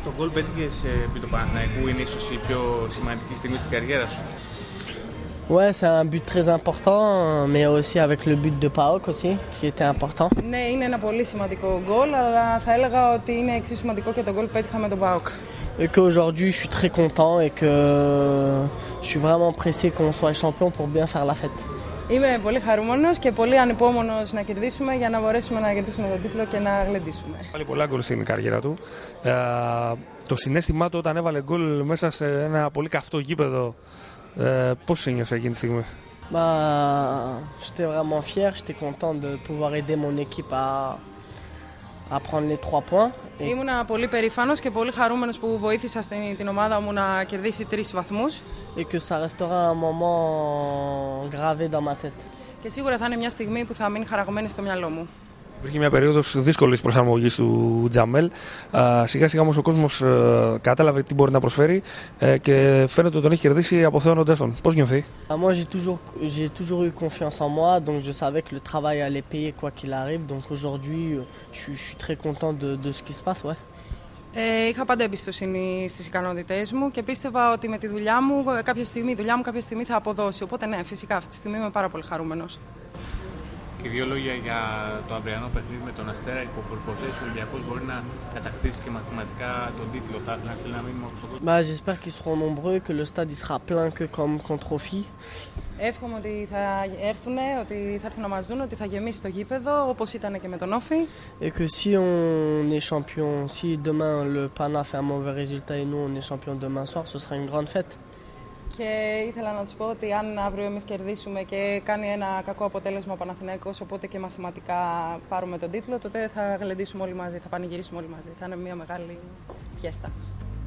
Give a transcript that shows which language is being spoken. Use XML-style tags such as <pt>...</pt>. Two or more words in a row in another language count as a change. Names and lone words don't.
<el>πέτυχες επί του Παναθηναϊκού, είναι ίσως η πιο σημαντική στιγμή στην καριέρα σου?</el> <fr>Ouais, c'est un but très important, mais aussi avec le but de PAOK aussi, qui était important.</fr> <el>Ναι, είναι ένα πολύ σημαντικό γκολ, αλλά θα έλεγα ότι είναι εξίσου σημαντικό και το γκολ που πέτυχα με τον ΠΑΟΚ.</el> <fr>Et qu'aujourd'hui, je suis très content et que je suis vraiment pressé qu'on soit champion pour bien faire la fête.</fr> <el>Είμαι πολύ χαρούμενος και πολύ ανυπόμονος να κερδίσουμε για να μπορέσουμε να κερδίσουμε τον τίτλο και να γλεντήσουμε. Βάλει πολλά γκολ στην καριέρα του. Το συναίσθημά του όταν έβαλε γκολ μέσα σε ένα πολύ καυτό γήπεδο, πώς ένιωσε εκείνη τη στιγμή?</el> <fr>J'étais vraiment fier, j'étais content de pouvoir aider mon équipe à prendre les 3 points.</fr> <el>Ήμουνα πολύ περήφανος και πολύ χαρούμενος που βοήθησα την ομάδα μου να κερδίσει 3 βαθμούς.</el> <fr>Et que ça restera un moment gravé dans ma tête.</fr> <el>Και σίγουρα θα είναι μια στιγμή που θα μείνει χαραγμένη στο μυαλό μου. Υπήρχε μια περίοδος δύσκολης προσαρμογής του Τζαμέλ. Σιγά σιγά όμως ο κόσμος κατάλαβε τι μπορεί να προσφέρει και φαίνεται ότι τον έχει κερδίσει αποθέωνοντας τον. Πώς νιώθει?</el> <fr>Moi j'ai toujours eu confiance en moi, donc je savais que le travail allait payer quoi qu'il arrive. Donc aujourd'hui je suis très content de ce qui se passe, ouais.</fr> <el>Είχα πάντα εμπιστοσύνη στις ικανότητές μου και πίστευα ότι με τη δουλειά μου κάποια στιγμή θα αποδώσει. Οπότε ναι, φυσικά αυτή τη στιγμή είμαι πάρα πολύ χαρούμενος. Και 2 λόγια για το αυριανό παιχνίδι με τον Αστέρα. Υπό προϋποθέσεις ο Ολυμπιακός μπορεί να κατακτήσει και μαθηματικά τον τίτλο. Θα ήθελα να στείλει ένα μήνυμα στον κόσμο.</el> <fr>J'espère qu'ils seront nombreux, que le stade sera plein que comme contre Ofi.</fr> <el>Εύχομαι ότι θα έρθουν να μας δουν, ότι θα γεμίσει το γήπεδο όπως ήταν και με τον Όφη.</el> <fr>Et que si on est champion, si demain le Pana fait un mauvais résultat et nous on est champion demain soir, ce sera une grande fête.</fr> <el>Και ήθελα να τους πω ότι αν αύριο εμείς κερδίσουμε και κάνει ένα κακό αποτέλεσμα ο Παναθηναϊκός, οπότε και μαθηματικά πάρουμε τον τίτλο, τότε θα γλεντήσουμε όλοι μαζί, θα πανηγυρίσουμε όλοι μαζί. Θα είναι μια μεγάλη φιέστα.</el>